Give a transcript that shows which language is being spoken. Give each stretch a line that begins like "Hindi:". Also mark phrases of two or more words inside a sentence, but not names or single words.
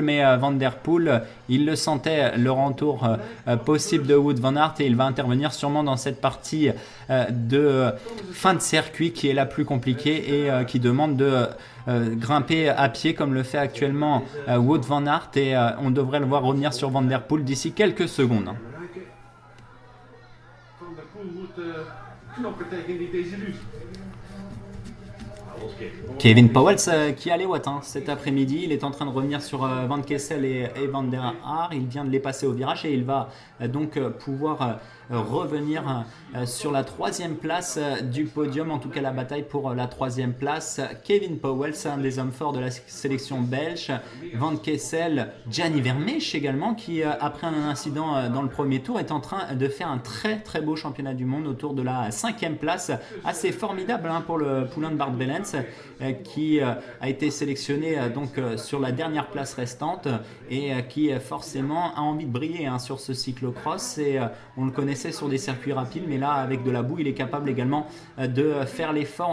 French: Mais Van Der Poel, il le sentait, le retour possible de Wout van Aert, et il va intervenir sûrement dans cette partie de fin de circuit qui est la plus compliquée et qui demande de grimper à pied comme le fait actuellement Wout van Aert, et on devrait le voir revenir sur Van Der Poel d'ici quelques secondes.
Dutch: Van der Poel moet knokken tegen die Desilus.
French: Kevin Powels qui a les watts cet après-midi, il est en train de revenir sur Van Kessel et Van der Haar, il vient de les passer au virage et il va donc pouvoir revenir sur la troisième place du podium, en tout cas la bataille pour la troisième place. Kevin Powels, un des hommes forts de la sélection belge, Van Kessel, Gianni Vermeersch également, qui après un incident dans le premier tour est en train de faire un très très beau championnat du monde autour de la 5e place, assez formidable pour le poulain de Bart Bellens, qui a été sélectionné donc sur la dernière place restante et qui forcément a envie de briller sur ce cyclocross, et on le connaissait sur des circuits rapides, mais là avec de la boue il est capable également de faire l'effort.